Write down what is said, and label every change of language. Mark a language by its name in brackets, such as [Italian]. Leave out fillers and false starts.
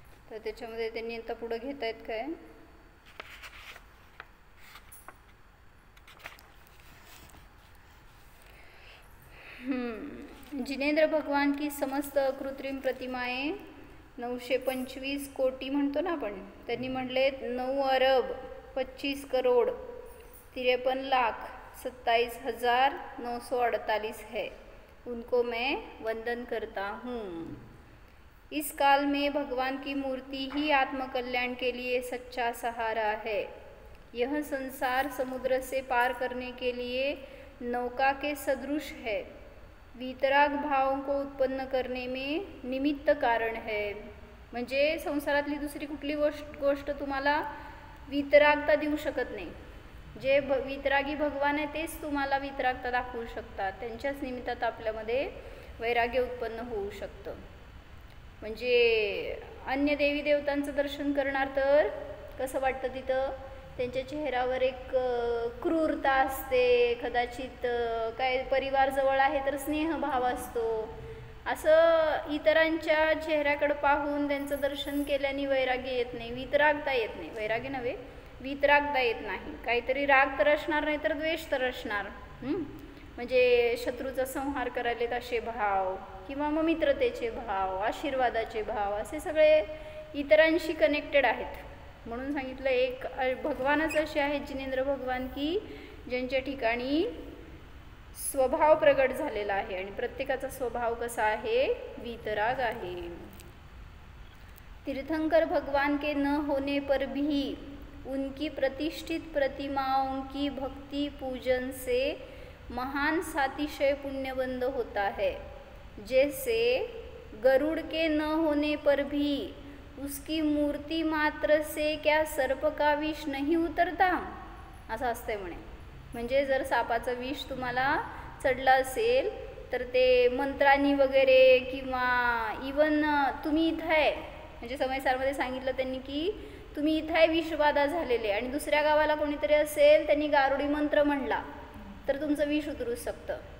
[Marathi] तर त्याच्यामध्ये त्यांनी आता पुढे घेत आहेत काय, [Hindi] जिनेंद्र भगवान की समस्त कृत्रिम प्रतिमाएं [Marathi] 925 कोटी म्हणतो ना आपण, त्यांनी म्हणले [Hindi] 9 अरब 25 करोड़ 53 लाख 27,948 है, उनको मैं वंदन करता हूँ। इस काल में भगवान की मूर्ति ही आत्मकल्याण के लिए सच्चा सहारा है। यह संसार समुद्र से पार करने के लिए नौका के सदृश है, वीतराग भाव को उत्पन्न करने में निमित्त कारण है। [Marathi] म्हणजे संसारातली दुसरी कुठली गोष्ट तुम्हाला वीतरागता देऊ शकत नाही। जे वीतरागी भगवान आहे तेच तुम्हाला वीतरागता दाखवू शकतात। त्यांच्याच निमित्तात आपल्यामध्ये वैराग्य उत्पन्न होऊ शकतं। म्हणजे अन्य देवी देवतांचं दर्शन करणार तर कसं वाटतं, तिथं त्यांच्या चेहऱ्यावर एक क्रूरता असते, कदाचित काय परिवार जवळ आहे तर स्नेहभाव असतो। असं इतरांच्या चेहऱ्याकडे पाहून त्यांचं दर्शन केल्याने वैराग्य येत नाही, वीतरागता येत नाही। वैराग्य नव्हे, वीतरागता येत नाही। काहीतरी राग तर असणार, नाही तर द्वेष तर असणार। म्हणजे शत्रूचा संहार करायलेत असे भाव, किंवा मग मित्रतेचे भाव, आशीर्वादाचे भाव, असे सगळे इतरांशी कनेक्टेड आहेत। म्हणून सांगितलं एक भगवानच असे आहेत जिनेंद्र भगवान की ज्यांच्या ठिकाणी स्वभाव प्रगट झालेला आहे, आणि प्रत्येकाचा स्वभाव कसा आहे, वीतराग आहे। [Hindi] तीर्थंकर भगवान के न होने पर भी उनकी प्रतिष्ठित प्रतिमाओं की भक्ति पूजन से महान सातिशय पुण्यबंध होता है। जैसे गरुड़ के न होने पर भी उसकी मूर्ति मात्र से क्या सर्प का विष नहीं उतरता, [Marathi] असं असते म्हणे। म्हणजे जर सापाचं विष तुम्हाला चढलं असेल तर ते मंत्रांनी वगैरे, किंवा इवन तुम्ही इथं आहे, म्हणजे समयसारमध्ये सांगितलं त्यांनी की तुम्ही इथं आहे विषबाधा झालेले, आणि दुसऱ्या गावाला कोणीतरी असेल त्यांनी गारुडी मंत्र म्हणला तर तुमचं विष उतरू शकतं।